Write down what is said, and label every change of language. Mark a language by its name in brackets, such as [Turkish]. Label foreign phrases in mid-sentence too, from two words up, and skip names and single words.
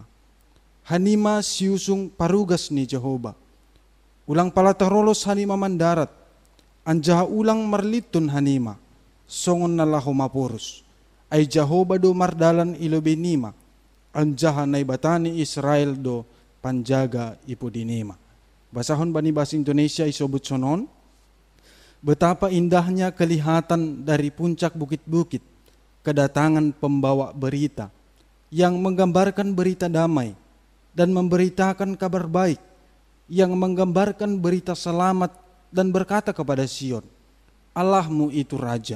[Batak Simalungun] Hanima siusung parugas ni Jehovah, ulang palatarolos hanima mandarat, anjaha ulang marlitun hanima, songon na laho mapurus. Ay Jehovah do mardalan ilobenima, anjaha na ibatani Israel do panjaga ipudinima. Basahon bani bahasa Indonesia isobut sonon, [Indonesian] betapa indahnya kelihatan dari puncak bukit-bukit, kedatangan pembawa berita, yang menggambarkan berita damai, dan memberitakan kabar baik, yang menggambarkan berita selamat, dan berkata kepada Sion, Allahmu itu Raja.